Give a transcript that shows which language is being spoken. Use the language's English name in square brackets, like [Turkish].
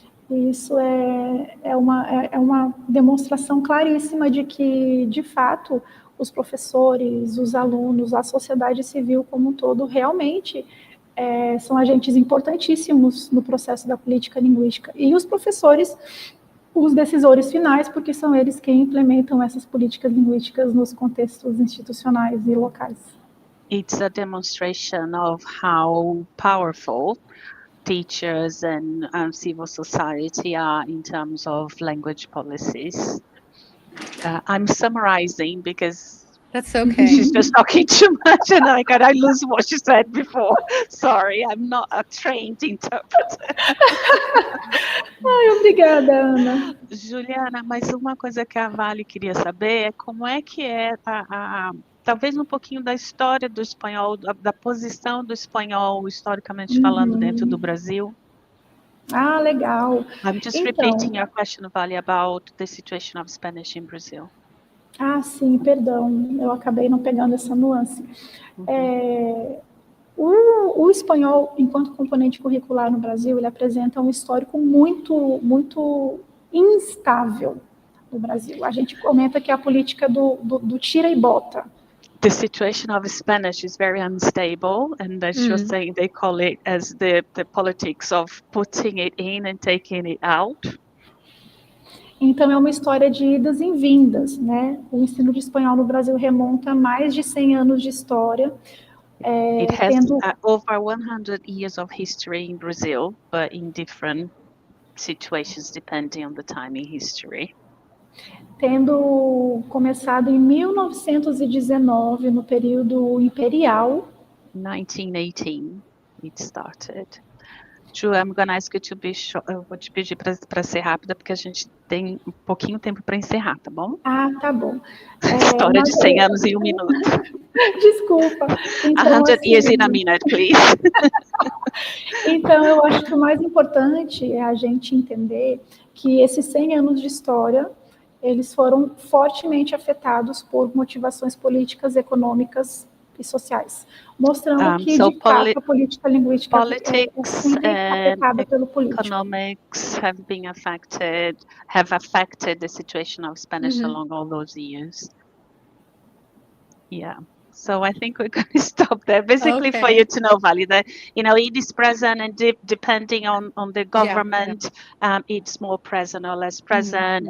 [Portuguese] Isso é uma demonstração claríssima de que, de fato, os professores, os alunos, a sociedade civil como um todo realmente são agentes importantíssimos no processo da política linguística. E os professores, os decisores finais, porque são eles quem implementam essas políticas linguísticas nos contextos institucionais e locais. [English] It's a demonstration of how powerful teachers and civil society are in terms of language policies. I'm summarizing because That's okay. she's just talking too much and I lose what she said before. Sorry, I'm not a trained interpreter. [Portuguese] Ai, obrigada, Ana. Juliana, mas uma coisa que a Vale queria saber é como é que é talvez um pouquinho da história do espanhol, da posição do espanhol historicamente falando dentro do Brasil. Ah, legal. [English] I'm just [Portuguese] Então, [English] repeating your question, Vale, about the situation of Spanish in Brazil. [Portuguese] Ah, sim, perdão, eu acabei não pegando essa nuance. O espanhol, enquanto componente curricular no Brasil, ele apresenta um histórico muito instável no Brasil. A gente comenta que é a política do tira e bota. [English] The situation of Spanish is very unstable, and as you're saying, they call it as the politics of putting it in and taking it out. [Portuguese] Então, é uma história de idas e vindas, né? O ensino de espanhol no Brasil remonta a mais de 100 anos de história. [English] It has over 100 years of history in Brazil, but in different situations depending on the time in history. [Portuguese] Tendo começado em 1919, no período imperial. [English] 1918, it started. Ju, I'm going to ask you to be short. [Portuguese] Eu vou te pedir para ser rápida, porque a gente tem um pouquinho tempo para encerrar, tá bom? Ah, tá bom. História de 100 anos em 1 minuto. Desculpa. Então, [English] 100 years in a minute, please. [Portuguese] Então, eu acho que o mais importante é a gente entender que esses 100 anos de história, eles foram fortemente afetados por motivações políticas, econômicas e sociais, mostrando que, de fato, a política linguística é sempre afetada pelo político. [English] Economics have affected the situation of Spanish along all those years. Yeah. So I think we're going to stop there. Basically, for you to know, Vali, that it is present, and depending on the government, it's more present or less present.